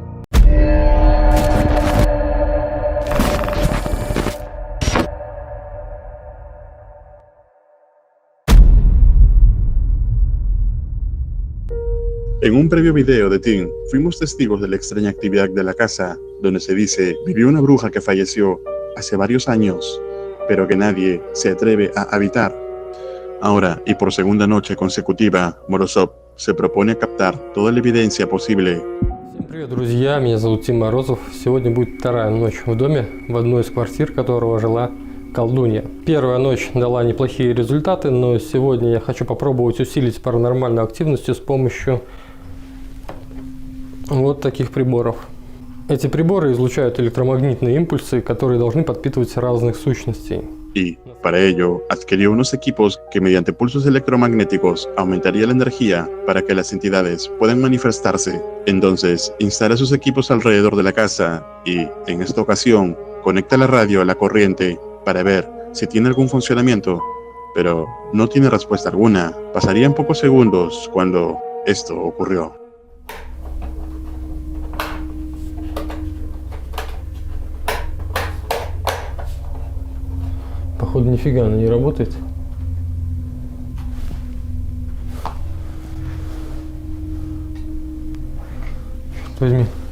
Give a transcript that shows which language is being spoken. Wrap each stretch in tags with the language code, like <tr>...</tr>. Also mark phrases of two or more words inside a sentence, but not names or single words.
<es>En un previo video de Tim, fuimos testigos de la extraña actividad de la casa, donde se dice vivió una bruja que falleció hace varios años, pero que nadie se atreve a habitar. Ahora, y por segunda noche consecutiva, Morozov se propone captar toda la evidencia posible.</es> <ru>Всем привет, друзья! Меня зовут Тим Морозов. Сегодня будет вторая ночь в доме, в одной из квартир которого жила колдунья. Первая ночь дала неплохие результаты, но сегодня я хочу попробовать усилить паранормальную активность с помощью вот таких приборов. Эти приборы излучают электромагнитные импульсы, которые должны подпитывать разных сущностей.</ru> <es>Y, para ello, adquirió unos equipos que mediante pulsos electromagnéticos aumentaría la energía para que las entidades puedan manifestarse. Entonces, instala sus equipos alrededor de la casa y, en esta ocasión, conecta la radio a la corriente para ver si tiene algún funcionamiento, pero no tiene respuesta alguna. Pasarían pocos segundos cuando esto ocurrió.</es> <ru>Походу, нифига она не работает. Черт возьми.</ru>